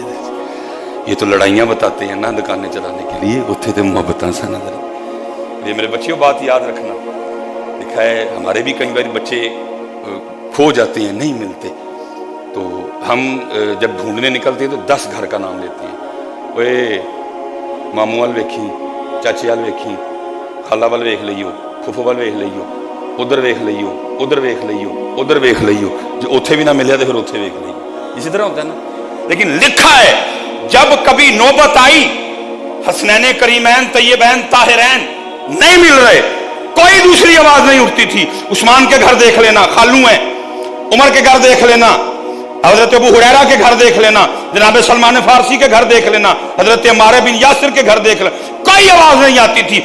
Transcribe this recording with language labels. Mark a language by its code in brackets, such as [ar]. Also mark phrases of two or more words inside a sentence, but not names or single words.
[ur] یہ تو لڑائیاں بتاتے ہیں نا دکانیں چلانے کے لیے، اتنے تو محبتاں سا نظر. یہ میرے بچیوں بات یاد رکھنا، لکھا ہے ہمارے بھی کئی بار بچے کھو جاتے ہیں، نہیں ملتے، تو ہم جب ڈھونڈنے نکلتے ہیں تو 10 گھر کا نام لیتے ہیں. [pa] اوے ماموں وال ویکھی، چاچے وال ویکھی، خالہ وال ویکھ لئیو، پھوپھو وال ویکھ لئیو، ادھر ویکھ لئیو، ادھر ویکھ لئیو، ادھر ویکھ لئیو، جو اتھے بھی نہ ملیا تو پھر اتھے ویکھ لئیو. [ur] اسی طرح ہوتا ہے نا. لیکن لکھا ہے جب کبھی نوبت آئی حسنین کریمین طیبین طاہرین نہیں مل رہے، کوئی دوسری آواز نہیں اٹھتی تھی. عثمان کے گھر دیکھ لینا، خالو ہیں، عمر کے گھر دیکھ لینا، حضرت ابو ہریرہ کے گھر دیکھ لینا، جناب سلمان فارسی کے گھر دیکھ لینا، حضرت عمار بن یاسر کے گھر دیکھ لینا، کوئی آواز نہیں آتی تھی.